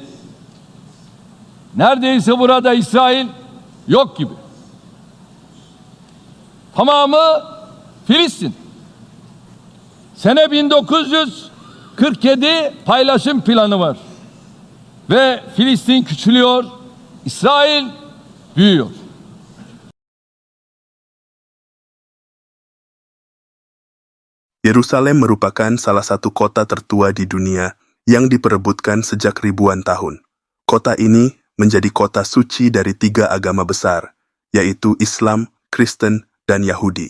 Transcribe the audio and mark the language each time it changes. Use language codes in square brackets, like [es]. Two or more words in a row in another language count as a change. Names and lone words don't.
[tr] Neredeyse burada İsrail yok gibi. Tamamı Filistin. Sene 1947 paylaşım planı var. Ve Filistin küçülüyor, İsrail büyüyor. [id] Yerusalem merupakan salah satu kota tertua di dunia yang diperebutkan sejak ribuan tahun. Kota ini menjadi kota suci dari 3 agama besar, yaitu Islam, Kristen, dan Yahudi.